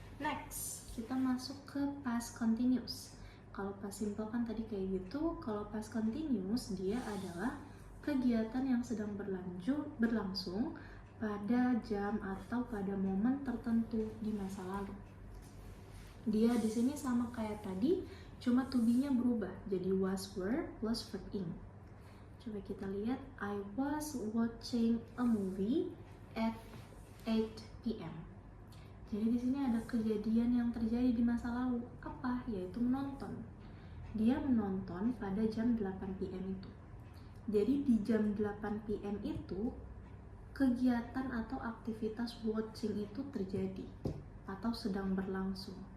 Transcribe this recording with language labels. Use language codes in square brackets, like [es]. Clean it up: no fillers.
[id] Next, kita masuk ke past continuous. Kalau past simple kan tadi kayak gitu. Kalau past continuous dia adalah kegiatan yang sedang berlangsung pada jam atau pada momen tertentu di masa lalu. Dia di sini sama kayak tadi, cuma to be-nya berubah jadi was were plus verb ing. Coba kita lihat, [en] I was watching a movie at 8 p.m. [id] Jadi di sini ada kejadian yang terjadi di masa lalu. Apa? Yaitu menonton. Dia menonton pada jam 8 p.m. itu. Jadi di jam 8 p.m. itu kegiatan atau aktivitas watching itu terjadi atau sedang berlangsung.